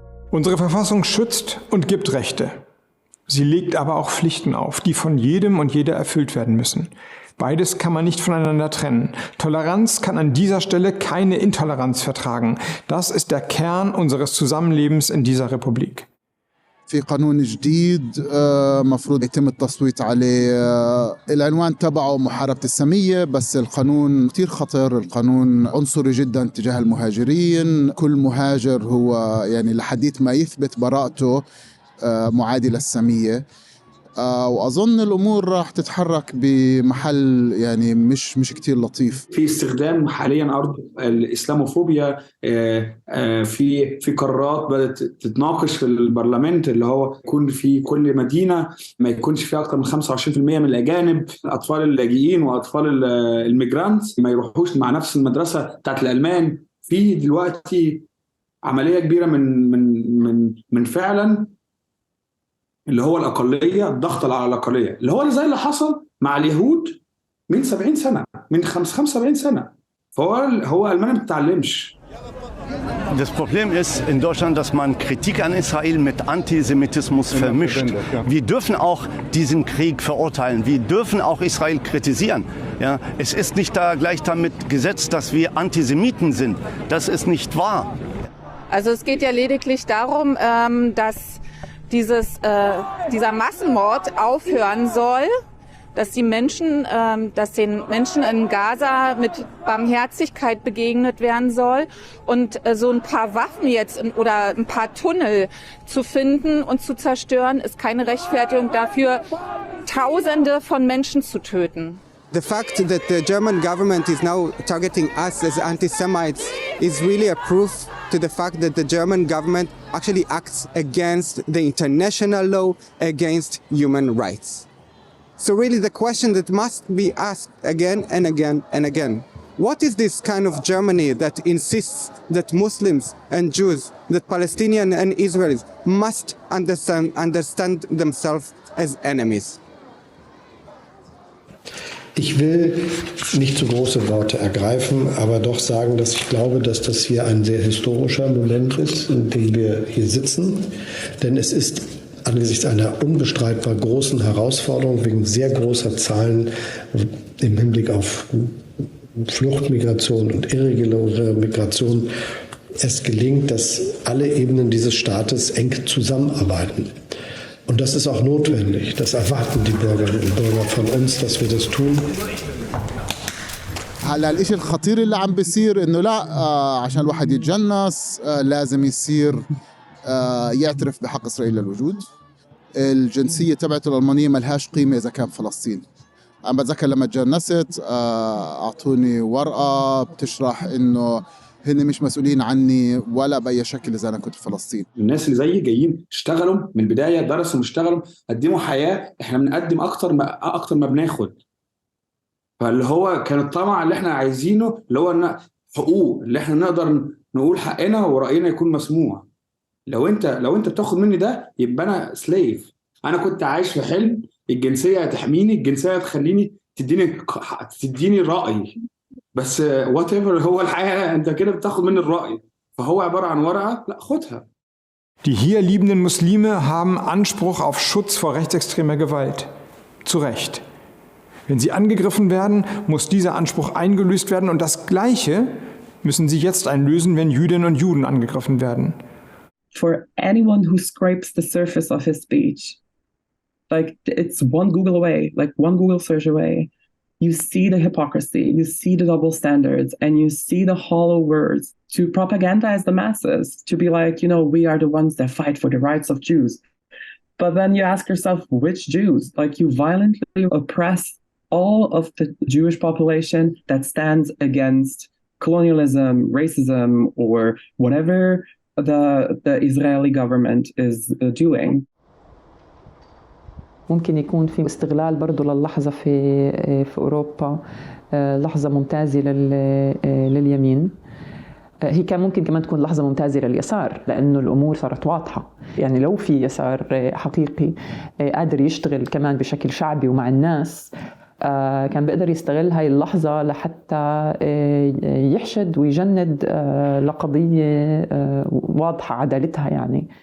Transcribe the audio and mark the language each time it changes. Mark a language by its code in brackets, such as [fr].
[de] Unsere Verfassung schützt und gibt Rechte. Sie legt aber auch Pflichten auf, die von jedem und jeder erfüllt werden müssen. Beides kann man nicht voneinander trennen. Toleranz kann an dieser Stelle keine Intoleranz vertragen. Das ist der Kern unseres Zusammenlebens in dieser Republik. [ar] في قانون جديد مفروض يتم التصويت عليه. العنوان تبعه محاربة السامية، بس القانون كتير خطر. القانون عنصري جدا تجاه المهاجرين. كل مهاجر هو يعني لحديث ما يثبت براءته معادي للسامية. وأظن الأمور راح تتحرك بمحل يعني مش كتير لطيف. في استخدام حاليا أرض الإسلاموفوبيا في قرارات بدأت تتناقش في البرلمان، اللي هو يكون في كل مدينة ما يكونش فيها أكثر من 25% من الأجانب، أطفال اللاجئين وأطفال الميجرانت ما يروحوش مع نفس المدرسة بتاعت الألمان. في دلوقتي عملية كبيرة من فعلا اللي هو الأقلية، الضغط على الأقلية، اللي هو زي اللي حصل مع اليهود من 70 سنة، من 75 سنة. فهو ألمانيا ما بتتعلمش. [de] Das Problem ist in Deutschland, dass man Kritik an Israel mit Antisemitismus vermischt. Wir dürfen auch diesen Krieg verurteilen. Wir dürfen auch Israel kritisieren. Ja, es ist nicht da gleich damit gesetzt, dass wir Antisemiten sind. Das ist nicht wahr. Also es geht ja lediglich darum, dass dieser Massenmord aufhören soll dass den Menschen in Gaza mit Barmherzigkeit begegnet werden soll und so ein paar Waffen jetzt oder ein paar Tunnel zu finden und zu zerstören, ist keine Rechtfertigung dafür, Tausende von Menschen zu töten. [en] The fact that the German government is now targeting us as anti-Semites is really a proof to the fact that the German government actually acts against the international law against human rights. So really the question that must be asked again and again and again, what is this kind of Germany that insists that Muslims and Jews, that Palestinians and Israelis must understand themselves as enemies? [de] Ich will nicht zu große Worte ergreifen, aber doch sagen, dass ich glaube, dass das hier ein sehr historischer Moment ist, in dem wir hier sitzen. Denn es ist angesichts einer unbestreitbar großen Herausforderung wegen sehr großer Zahlen im Hinblick auf Fluchtmigration und irreguläre Migration es gelingt, dass alle Ebenen dieses Staates eng zusammenarbeiten. Und das ist auch notwendig. Das erwarten die Bürgerinnen und Bürger von uns, dass wir das tun. [ar] هلا الاشي الخطير اللي عم بيصير انه لا عشان الواحد يتجنس لازم يصير يعترف بحق اسرائيل للوجود. الجنسيه تبعته الالمانيه ملهاش قيمه اذا كان فلسطين. انا بتذكر لما تجنست اعطوني ورقه بتشرح انه هن مش مسؤولين عني ولا بأي شكل إذا أنا كنت في فلسطين. الناس اللي زيي جايين اشتغلوا من البداية، درسوا واشتغلوا، قدموا حياة. إحنا بنقدم أكتر ما بناخد. فاللي هو كان الطمع اللي إحنا عايزينه اللي هو إن حقوق اللي إحنا نقدر نقول حقنا ورأينا يكون مسموع. لو أنت بتاخد مني ده يبقى أنا سليف. أنا كنت عايش في حلم الجنسية هتحميني، الجنسية هتخليني تديني رأي. بس whatever هو الحقيقة أنت كده بتاخد من الرأي، فهو عبارة عن ورقة، لا خدها. [de] Die hier liebenden Muslime haben Anspruch auf Schutz vor rechtsextremer Gewalt. Zu Recht. Wenn sie angegriffen werden, muss dieser Anspruch eingelöst werden und das Gleiche müssen sie jetzt einlösen, wenn Jüdinnen und Juden angegriffen werden. [en] For anyone who scrapes the surface of his speech, like it's one Google away, like one Google search away, you see the hypocrisy, you see the double standards, and you see the hollow words to propagandize the masses, to be like, we are the ones that fight for the rights of Jews. But then you ask yourself, which Jews? Like, you violently oppress all of the Jewish population that stands against colonialism, racism, or whatever the Israeli government is doing. [ar] ممكن يكون في استغلال برضو للحظة في أوروبا، لحظة ممتازة لليمين. هي كان ممكن كمان تكون لحظة ممتازة لليسار، لأنه الأمور صارت واضحة. يعني لو في يسار حقيقي قادر يشتغل كمان بشكل شعبي ومع الناس، كان بيقدر يستغل هاي اللحظة لحتى يحشد ويجند لقضية واضحة عدالتها يعني.